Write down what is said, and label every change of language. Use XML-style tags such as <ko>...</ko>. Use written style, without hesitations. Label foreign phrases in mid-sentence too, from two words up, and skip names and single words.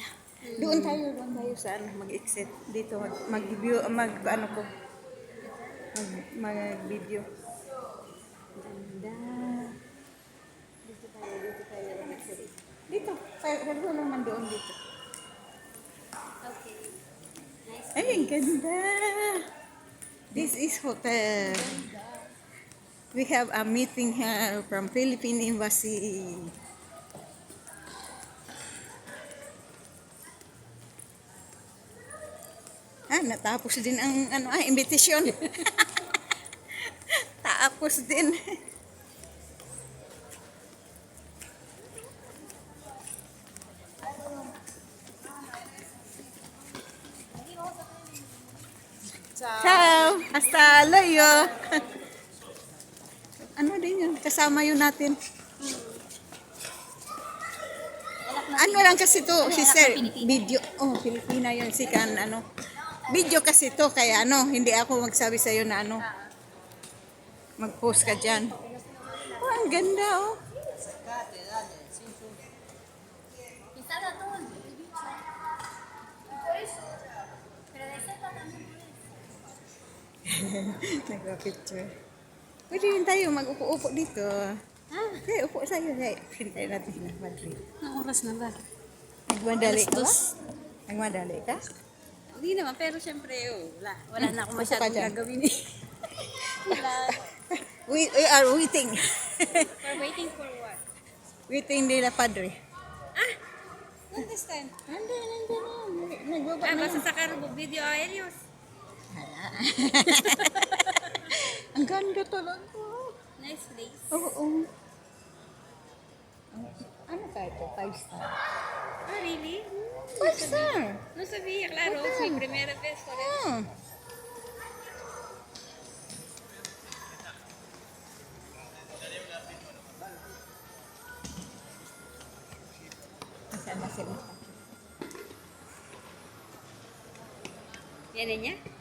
<tl>Doon tayo sa ano, mag-exit. Dito, mag-view, ano ko, mag-video. Ganda. Dito tayo mag-exit. Dito, tayo naman doon dito.</tl> <en>Okay. Nice.</en> <tl>Ay, ang ganda.</tl> <en>This is hotel. We have a meeting here from Philippine Embassy.</en> <tl>Natapos din ang invitation. Tapos din.</tl> <es>Ciao! Hasta luego!</es> <tl>Ano din yun? Kasama yun natin. Ano lang kasi to, sister, video. Oh, Pilipina yun, si kan, ano. Video kasi to, kaya hindi ako magsabi sa'yo na mag-post ka dyan. Oh, ang ganda, oh.</tl> <es>Está de atún. Por eso. Pero de ese también puedes.</es> <tl>Nagpa-picture. Pwede rin tayo mag-upo-upo dito. Okay, upo sa'yo. Hintay natin na Madrid. Anong oras na ba? Nagmadali ka ba? Alas 2. Nagmadali ka? Hindi naman, pero syempre, wala na akong Upo ka masyadong dyan. gagawin eh. Wala.</tl> <en>We are waiting. We're waiting for what?</en> <tl>Waiting nila padre.</tl> <en>Not this time.</en> <tl>Nandiyan. Nagbaba na. Basta sa karubo, video aerios. Ang ganda talaga.</tl> <en>Nice place.</en> <tl>Oo. Ano ka ito? 5 star.</tl> <en>Ah, really? 5 star.</en> <es>No sabía, claro. Okay. Es mi primera vez por eso.</es> <tl>Hmm. Nasaan na sila? Yan niya?</tl>